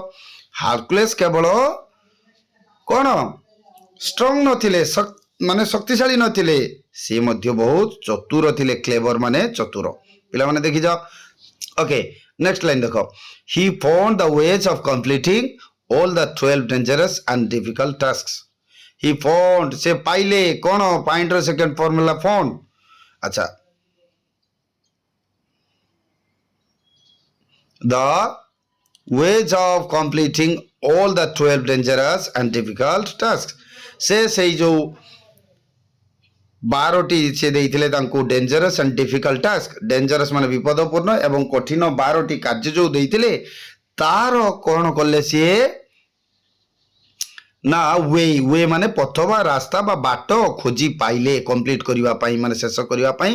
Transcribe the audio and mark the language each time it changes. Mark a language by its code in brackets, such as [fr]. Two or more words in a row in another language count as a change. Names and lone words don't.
[or] ହାର୍କୁଲେସ୍ କେବଳ କଣ ଷ୍ଟ୍ରଙ୍ଗ ନଥିଲେ, ମାନେ ଶକ୍ତିଶାଳୀ ନଥିଲେ, ସେ ମଧ୍ୟ ବହୁତ ଚତୁର ଥିଲେ। [en] କ୍ଲେଭର [or] ମାନେ ଚତୁର। ପିଲାମାନେ ଦେଖିଛ? [en] okay, next line ଦେଖ, he found the ways of completing all the 12 dangerous and difficult tasks. He found, [or] ସେ ପାଇଲେ କଣ? find ର [en] second formula [or] found। [en] ଆଚ୍ଛା, the ways of completing all the 12 dangerous and difficult tasks, [or] ସେ ସେଇ ଯୋଉ 12ଟି ସେ ଦେଇଥିଲେ ତାଙ୍କୁ [en] dangerous and difficult task, [or] ଡେଞ୍ଜରସ୍ ମାନେ ବିପଦପୂର୍ଣ୍ଣ ଏବଂ କଠିନ 12ଟି କାର୍ଯ୍ୟ ଯୋଉ ଦେଇଥିଲେ, ତାର କଣ କଲେ ସିଏ? ନା ୱେ ମାନେ ପଥ ବା ରାସ୍ତା ବା ବାଟ ଖୋଜି ପାଇଲେ, କମ୍ପ୍ଲିଟ କରିବା ପାଇଁ, ମାନେ ଶେଷ କରିବା ପାଇଁ।